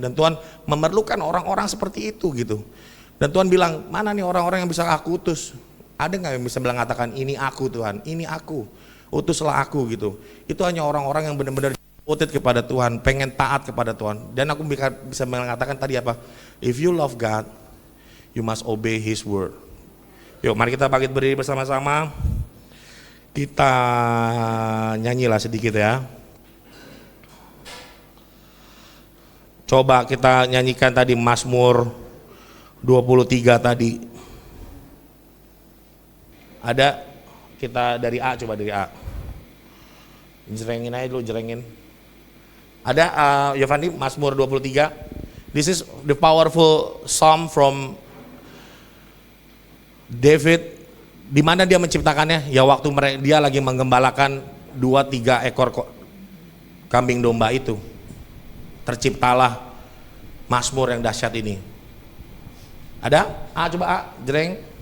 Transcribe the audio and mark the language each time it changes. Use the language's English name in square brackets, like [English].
[Indonesian] Dan Tuhan memerlukan orang-orang seperti itu gitu. Dan Tuhan bilang, mana nih orang-orang yang bisa aku utus? Ada nggak yang bisa bilang katakan ini aku Tuhan, ini aku, utuslah aku gitu. Itu hanya orang-orang yang benar-benar devoted kepada Tuhan, pengen taat kepada Tuhan. Dan aku bisa mengatakan tadi apa? [English] If you love God, you must obey His word. [Indonesian] Yuk mari kita bangkit berdiri bersama-sama. Kita nyanyilah sedikit ya. Coba kita nyanyikan tadi Mazmur 23 tadi. Ada kita dari A, coba dari A. Jerengin aja dulu, jerengin. Ada Yovani Mazmur 23. [English] This is the powerful psalm from David. [Indonesian] Di mana dia menciptakannya? Ya waktu dia lagi menggembalakan 2-3 ekor kambing domba itu. Terciptalah Mazmur yang dahsyat ini. Ada? A, coba A, jereng.